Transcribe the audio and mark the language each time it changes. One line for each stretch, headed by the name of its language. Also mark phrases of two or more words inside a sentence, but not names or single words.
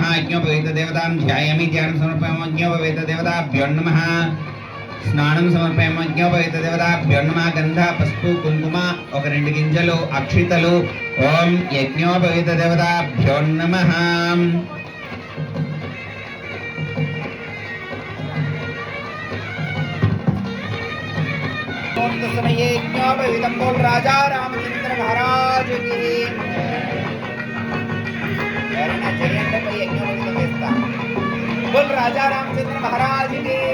Sanskrit: यज्ञोपवीत देवतां ध्यायामि. ध्यानं समर्पयामि. यज्ञोपवीत देवताभ्यो नमः. स्नानं समर्पयामि. यज्ञोपवीत देवताभ्यो नमः.
Telugu: गंध पసుపు కుంకుమ ఒక 2 గింజలు అక్షితలు.
Sanskrit: ఓం యజ్ఞోపवीत देवताभ्यो नमः. ओम तस्मै यज्ञोपवीतं
Hindi: बोल राजा रामचंद्र महाराज की. बोल राजा रामचंद्र महाराज की.